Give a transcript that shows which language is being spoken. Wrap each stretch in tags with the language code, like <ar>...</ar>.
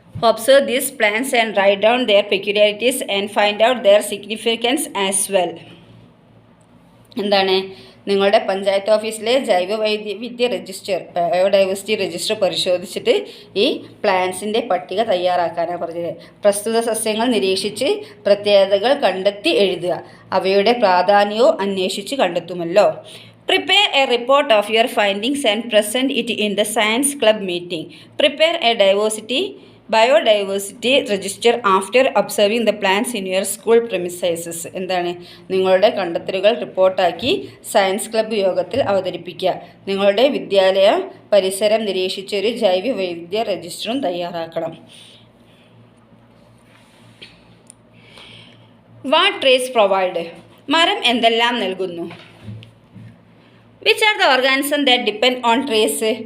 <en>Observe these plants and write down their peculiarities and find out their significance as well.</en> <ml>എന്താണ്, നിങ്ങളുടെ പഞ്ചായത്ത് ഓഫീസിലെ ജൈവവൈവിധ്യ register, biodiversity register പരിശോധിച്ചിട്ട് ഈ പ്ലാന്റ്സിൻ്റെ പട്ടിക തയ്യാറാക്കാനാണ് പറഞ്ഞത്. പ്രസ്തുത സസ്യങ്ങൾ നിരീക്ഷിച്ച് പ്രത്യേകതകൾ കണ്ടെത്തി എഴുതുക. അവയുടെ പ്രാധാന്യവും അന്വേഷിച്ച് കണ്ടെത്തുമല്ലോ.</ml> <en>Prepare a report of your findings and present it in the science club meeting. Prepare a biodiversity register after observing the plants in your school premises.</en> <ml>എന്താണ്, നിങ്ങളുടെ കണ്ടെത്തലുകൾ റിപ്പോർട്ടാക്കി സയൻസ് ക്ലബ്ബ് യോഗത്തിൽ അവതരിപ്പിക്കുക. നിങ്ങളുടെ വിദ്യാലയ പരിസരം നിരീക്ഷിച്ചൊരു ജൈവ വൈവിധ്യ രജിസ്റ്ററും തയ്യാറാക്കണം.</ml> <en>What trees provide?</en> <ml>മരം എന്തെല്ലാം നൽകുന്നു?</ml> <en>Which are the organism that depend on trees?</en>